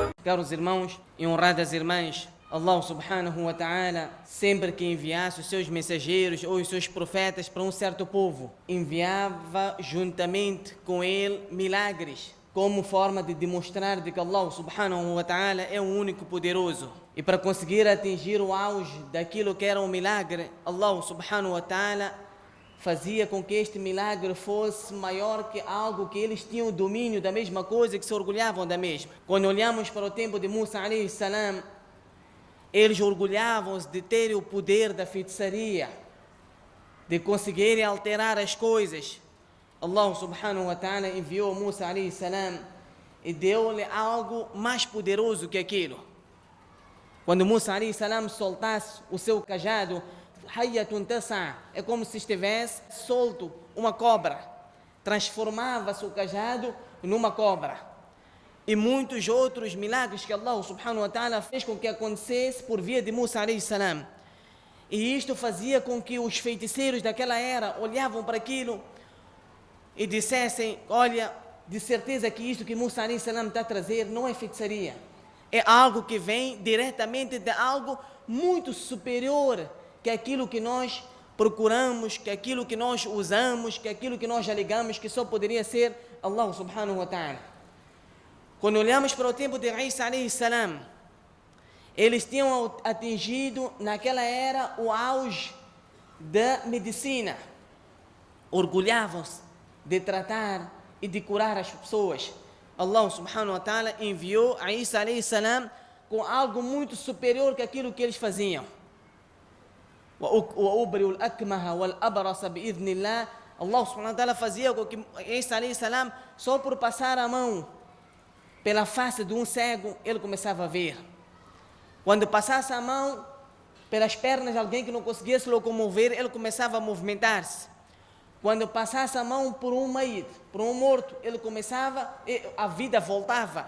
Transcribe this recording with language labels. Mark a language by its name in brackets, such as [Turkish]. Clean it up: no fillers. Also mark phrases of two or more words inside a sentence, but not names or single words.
[Portuguese] caros irmãos e honradas irmãs, [Arabic] الله سبحانه وتعالى, [Portuguese] sempre que enviasse os seus mensageiros ou os seus profetas para um certo povo, enviava juntamente com ele milagres, como forma de demonstrar de que [Arabic] الله سبحانه وتعالى [Portuguese] é o único poderoso. E para conseguir atingir o auge daquilo que era um milagre, [Arabic] الله سبحانه وتعالى [Portuguese] fazia com que este milagre fosse maior que algo que eles tinham domínio da mesma coisa, que se orgulhavam da mesma. Quando olhamos para o tempo de Musa [Arabic] عليه السلام, [Portuguese] eles orgulhavam-se de terem o poder da feitiçaria, de conseguirem alterar as coisas. [Arabic] الله سبحانه وتعالى [Portuguese] enviou Musa [Arabic] عليه السلام [Portuguese] e deu-lhe algo mais poderoso que aquilo. Quando Musa [Arabic] عليه السلام [Portuguese] soltasse o seu cajado, [Arabic] حية تسعى, [Portuguese] é como se estivesse solto uma cobra. Transformava-se o cajado numa cobra. E muitos outros milagres que [Arabic] الله سبحانه وتعالى [Portuguese] fez com que acontecesse por via de Musa [Arabic] عليه السلام. [Portuguese] E isto fazia com que os feiticeiros daquela era olhavam para aquilo e dissessem: olha, de certeza que isto que Musa [Arabic] عليه السلام [Portuguese] está a trazer não é feitiçaria. É algo que vem diretamente de algo muito superior que aquilo que nós procuramos, que aquilo que nós usamos, que aquilo que nós alegamos que só poderia ser [Arabic] الله سبحانه وتعالى. [Portuguese] Quando olhamos para o tempo de Isa [Arabic] عليه السلام, [Portuguese] eles tinham atingido naquela era o auge da medicina. Orgulhavam-se de tratar e de curar as pessoas. [Arabic] الله سبحانه وتعالى [Portuguese] enviou a Isa [Arabic] عليه السلام [Portuguese] com algo muito superior que aquilo que eles faziam. [Arabic] وَأُبْرِئُ الْأَكْمَهَ وَالْأَبْرَصَ بِإِذْنِ اللَّهِ. الله سبحانه وتعالى [Portuguese] fazia com que Isa [Arabic] عليه السلام, [Portuguese] só por passar a mão pela face de um cego, ele começava a ver. Quando passasse a mão pelas pernas de alguém que não conseguia se locomover, ele começava a movimentar-se. Quando passasse a mão por um maíd, por um morto, ele começava, a vida voltava.